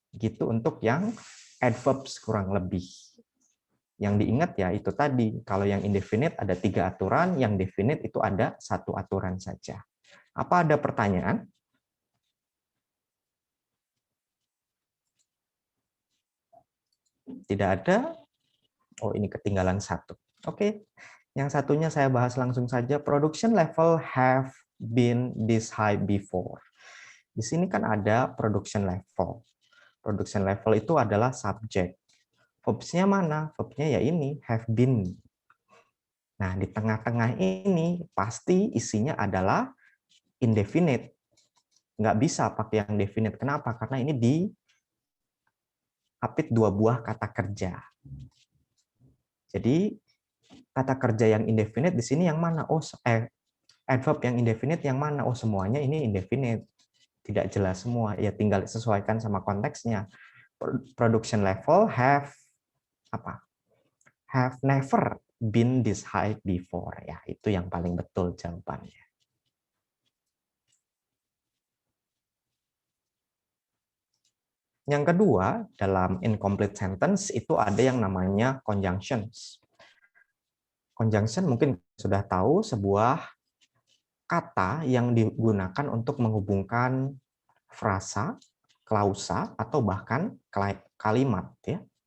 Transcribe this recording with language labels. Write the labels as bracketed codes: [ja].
[id] Gitu untuk yang adverbs kurang lebih. Yang diingat ya itu tadi, kalau yang indefinite ada 3 aturan, yang definite itu ada 1 aturan saja. Apa ada pertanyaan? Tidak ada? Oh, ini ketinggalan 1. Oke, yang satunya saya bahas langsung saja. [en] Production level have been this high before. [id] Di sini kan ada production level. Production level itu adalah subjek. Verbs-nya mana? Verbs-nya ya ini, have been. Nah, di tengah-tengah ini pasti isinya adalah indefinite. Nggak bisa pakai yang definite. Kenapa? Karena ini diapit 2 buah kata kerja. Jadi, kata kerja yang indefinite di sini yang mana? Oh, adverb yang indefinite yang mana? Oh, semuanya ini indefinite. Tidak jelas semua. Ya tinggal sesuaikan sama konteksnya. [en] Production level have [id] apa? [en] Have never been this high before. [id] Ya, itu yang paling betul jawabannya. Yang kedua, dalam incomplete sentence itu ada yang namanya conjunctions. Conjunction mungkin sudah tahu, sebuah kata yang digunakan untuk menghubungkan frasa, klausa, atau bahkan kalimat. Ya.